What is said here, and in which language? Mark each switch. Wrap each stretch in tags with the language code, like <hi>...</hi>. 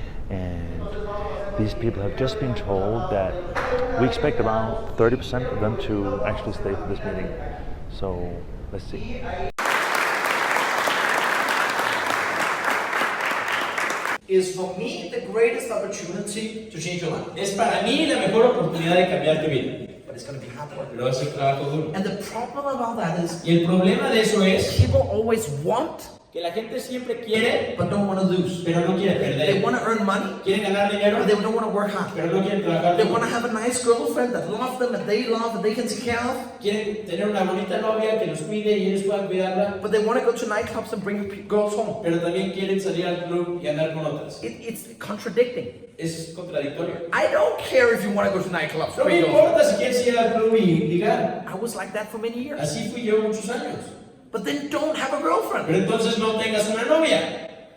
<en>And these people have just been told that we expect around 30% of them to actually stay for this meeting. So let's see. is for me the greatest opportunity to change your life.</en> <es>Es para mí la mejor oportunidad de cambiar tu vida.</es> <en>But it's going to be hard work.</en> <es>Pero va a ser trabajo duro.</es> <en>And the problem about that is</en> <es>Y el problema de eso es</es> <en>people always want</en> <es>que la gente siempre quiere,</es> <en>but don't want to lose.</en> <es>pero no quiere</es> <en>They</en> <es>perder.</es> <en>want to earn money,</en> <es>Quieren ganar dinero,</es> <en>but they don't want to work hard.</en> <es>pero no quieren trabajar</es> <en>They</en> <es>duro.</es> <en>want to have a nice girlfriend that loves them, that they love, that they can take care of.</en> <es>Quieren tener una bonita novia que los cuide y ellos puedan cuidarla,</es> <en>But they want to go to nightclubs and bring girls home.</en> <es>pero también quieren salir al club y andar con otras.</es> <en>It's contradicting.</en> <es>Es contradictorio.</es> <en>I don't care if you want to go to nightclubs.</en> <es>No me importa si quieres ir al club y ligar.</es> <en>I was like that for many years.</en> <es>Así fui yo muchos años.</es> <en>But then don't have a girlfriend.</en> <es>Pero entonces no tengas una novia.</es>